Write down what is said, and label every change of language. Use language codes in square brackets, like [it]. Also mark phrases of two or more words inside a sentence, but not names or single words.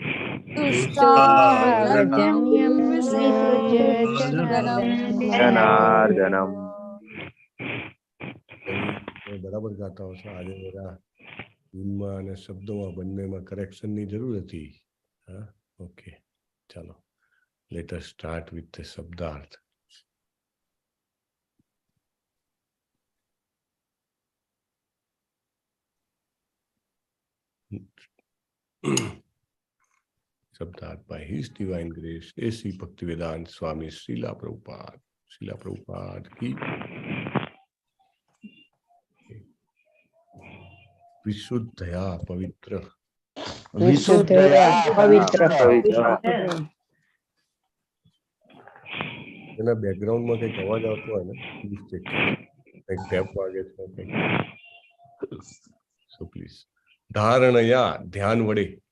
[gu] જનાર્દનમ. બરાબર ગાતા હશો. આજે બધા ધૂનમાં અને શબ્દોમાં બંનેમાં કરેક્શનની જરૂર હતી. હા, ઓકે, ચાલો. [en] Let us start with the Sabdarth. Sabdarth by His Divine Grace, A.C. Bhaktivedanta Swami Srila Prabhupada. Srila Prabhupada ki Vishuddhaya Pavitra. [gu] એના બેકગ્રાઉન્ડમાં કંઈક અવાજ આવતો હોય ને, [en] please check [gu] કરો. કંઈક ટેપ વાગે છે કંઈક. [en] so please. [gu] ધારણયા ધ્યાન વડે.